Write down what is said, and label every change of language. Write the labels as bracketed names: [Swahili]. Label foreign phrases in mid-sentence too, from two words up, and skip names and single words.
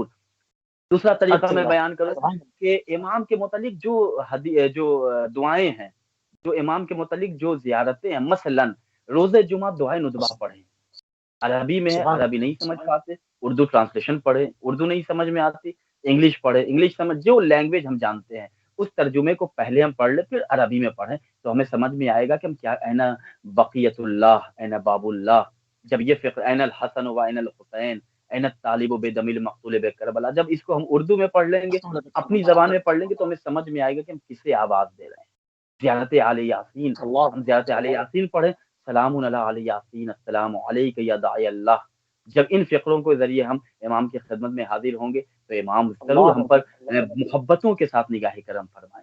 [Urdu] دوسرا طریقہ میں بیان کروں کہ امام کے متعلق جو دعائیں ہیں، جو امام کے متعلق جو زیارتیں ہیں، مثلاً روز جمعہ دعائے ندبہ پڑھیں، عربی میں ہے، عربی نہیں سمجھ پاتے، اردو ٹرانسلیشن پڑھیں، اردو نہیں سمجھ میں آتی، انگلش پڑھیں، انگلش سمجھ، جو لینگویج ہم جانتے ہیں اس ترجمے کو پہلے ہم پڑھ لیں، پھر عربی میں پڑھیں، تو ہمیں سمجھ میں آئے گا کہ ہم کیا، [Arabic] این بقیت اللہ، این باب اللہ، [Urdu] جب یہ فقر [Arabic] این الحسن و این الحسین، این الطالب بدم المقتول بکربلا، [Urdu] جب اس کو ہم اردو میں پڑھ لیں گے، اپنی زبان میں پڑھ لیں گے، تو ہمیں سمجھ میں آئے گا کہ ہم کسے آواز دے رہے ہیں۔ زیارت آل یاسین، ہم زیارت آل یاسین پڑھیں، [Arabic] سلام علی آل یاسین، السلام علیک یا داعی اللہ۔ [Urdu] جب ان فقروں کے ذریعے ہم امام کی خدمت میں حاضر ہوں گے تو امام ضرور ہم پر محبتوں کے ساتھ نگاہ کرم فرمائیں۔